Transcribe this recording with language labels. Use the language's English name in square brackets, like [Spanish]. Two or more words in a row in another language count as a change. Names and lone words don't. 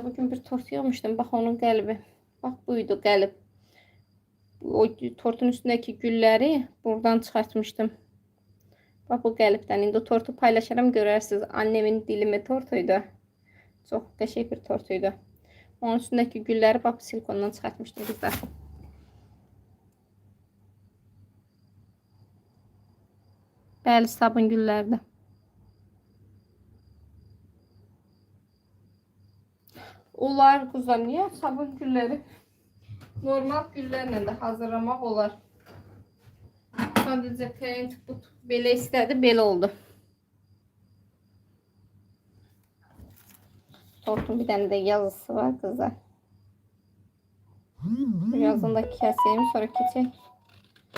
[Turkish] Bugün bir tort yapmışdım. [Azerbaijani] Bax onun qəlbi. Bax buydu qəlb. [Turkish] O tortun üstündeki gülleri buradan çıkartmıştım. [Azerbaijani] Bak bu qəlbdən. İndi o tortu paylaşaram, görərsiniz. [Turkish] Annemin dilimi tortuydu. Çok qəşəng bir tortuydu. Onun üstündeki gülleri bak silikondan çıkartmıştım kızlar. [Azerbaijani] Bəli, sabun güllərdi. [Turkish] Onlar kızlar, niye sabun gülleri? [Azerbaijani] Normal güllərlə də hazırlamaq olar. Sadəcə klient bu belə istədi, belə oldu. Tortun bir dənə də yazısı var kızlar. [Turkish] Yazını da keseyim, sonra keçək.